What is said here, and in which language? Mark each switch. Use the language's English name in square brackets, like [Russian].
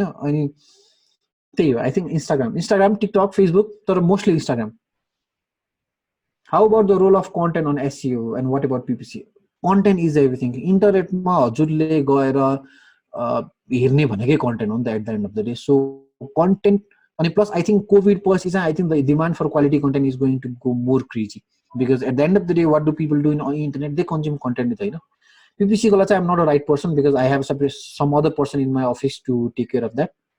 [Nepali] अनि त्यही हो, [English] I think Instagram, TikTok, Facebook, तर mostly Instagram. How about the role of content on SEO and what about PPC? Content is everything. [Nepali] इन्टरनेटमा हजुरले गएर हेर्ने भनेकै कन्टेन्ट हो नि त [English] At the end of the day. So content, अनि plus I think COVID पछि चाहिँ I think the demand for quality content is going to go more crazy, because at the end of the day what do people do on internet? They consume content हैन। PPC को I'm not a right person because I have some other person in my office to take care of that.